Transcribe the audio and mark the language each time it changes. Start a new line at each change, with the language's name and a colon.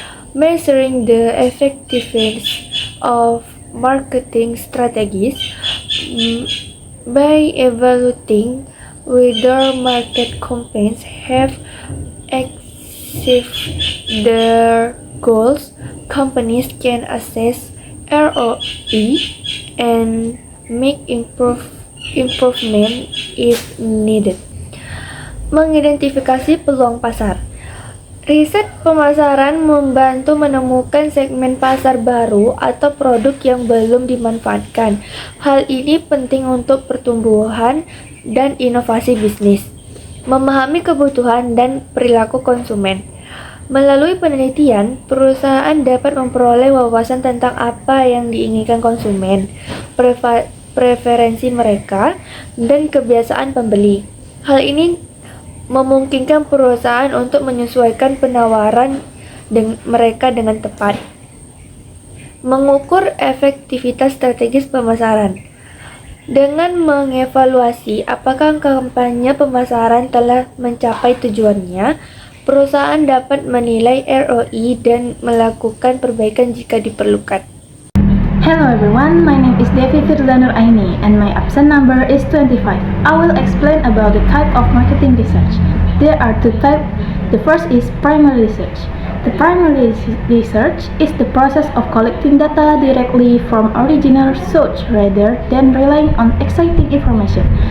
English: Measuring the effectiveness of marketing strategies by evaluating whether market campaigns have achieved their goals, companies can assess ROI and make improvement if needed.
Indonesian: Mengidentifikasi peluang pasar. Riset pemasaran membantu menemukan segmen pasar baru atau produk yang belum dimanfaatkan. Hal ini penting untuk pertumbuhan dan inovasi bisnis. Memahami kebutuhan dan perilaku konsumen. Melalui penelitian, perusahaan dapat memperoleh wawasan tentang apa yang diinginkan konsumen, preferensi mereka, dan kebiasaan pembeli. Hal ini memungkinkan perusahaan untuk menyesuaikan penawaran mereka dengan tepat. Mengukur efektivitas strategis pemasaran. Dengan mengevaluasi apakah kampanye pemasaran telah mencapai tujuannya, perusahaan dapat menilai ROI dan melakukan perbaikan jika diperlukan.
English: Hello everyone, my name is Devi Firzanur Aini and my absent number is 25. I will explain about the type of marketing research. There are two types. The first is primary research. The primary research is the process of collecting data directly from original source rather than relying on exciting information.